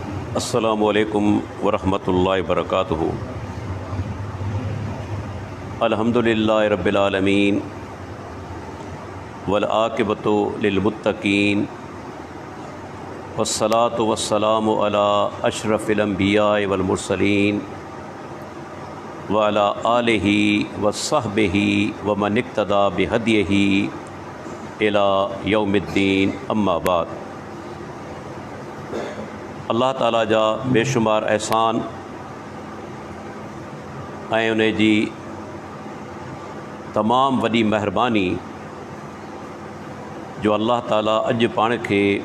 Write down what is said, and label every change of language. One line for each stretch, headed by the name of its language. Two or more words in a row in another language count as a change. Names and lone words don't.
Arabic: السلام عليكم ورحمة الله وبركاته الحمد لله رب العالمين والعاقبة للمتقين والصلاة والسلام على أشرف الأنبياء والمرسلين وعلى آله وصحبه ومن اقتدى بهديه إلى يوم الدين أما بعد.
Sindhi: अल्लाह ताला जा बेशुमार एहसान ऐं उन जी तमाम वॾी महिरबानी जो अल्लाह ताला अॼु पाण खे